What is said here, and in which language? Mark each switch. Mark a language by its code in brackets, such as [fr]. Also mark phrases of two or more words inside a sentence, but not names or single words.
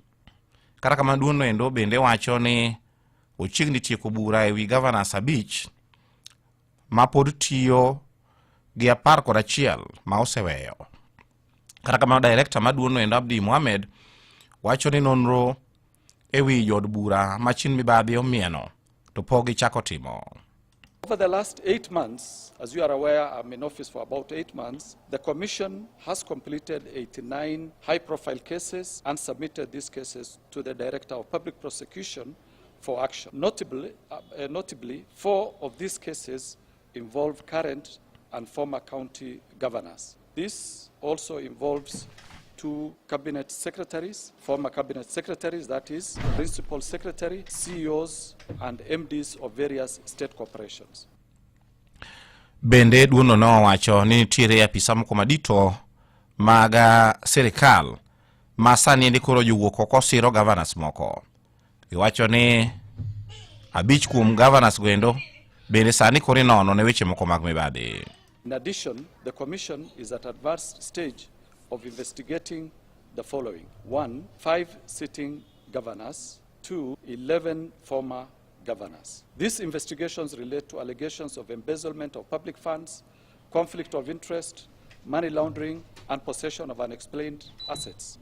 [luo] Kata kamano duolno endo bende wacho ni ochiegni tieko bura ewi gavanas 5 ma pod tiyo gi 11 ma oseweyo. Kata kamano director ma duolno endo Abdi Mohamed wacho ni nonro ewi jod bura machin mibadhi omieno to pogi chako timo. [en] Over the last 8 months, as you are aware, I'm in office for about 8 months, the Commission has completed 89 high-profile cases and submitted these cases to the Director of Public Prosecution for action. Notably, 4 of these cases involve current and former county governors. This also involves 2 cabinet secretaries, former cabinet secretaries, that is, principal secretary, CEOs, and MDs of various state corporations. [luo] Bende duono no wacho ni nitiere apisa moko madito maga serikal ma sani ndi koro jowuok oko siro gavanas moko. Iwacho ni 5 kuom gavanas gwendo bende sani koro inono ne weche moko mag mibadhi. [en] In addition, the Commission is at advanced stage of investigating the following: 1, 5 sitting governors; 2, 11 former governors. These investigations relate to allegations of embezzlement of public funds, conflict of interest, money laundering, and possession of unexplained assets.